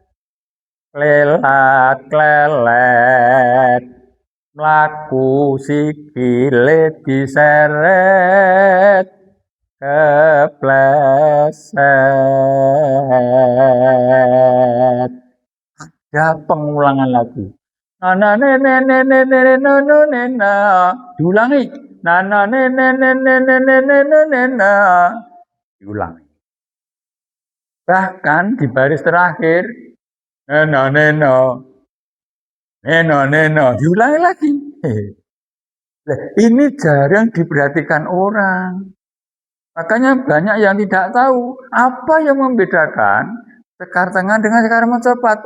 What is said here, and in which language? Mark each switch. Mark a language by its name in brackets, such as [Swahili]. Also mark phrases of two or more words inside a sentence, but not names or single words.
[Javanese] lelat klelet mlaku sikile diseret kepleset. [Indonesian] Ya pengulangan lagi. Nana nene nene nene nono nena diulangi. Nana nene nene nene nene nena diulangi. Bahkan di baris terakhir neno neno neno neno diulangi lagi. Ini jarang diperhatikan orang. Makanya banyak yang tidak tahu apa yang membedakan sekar tengah dengan sekar mencepat.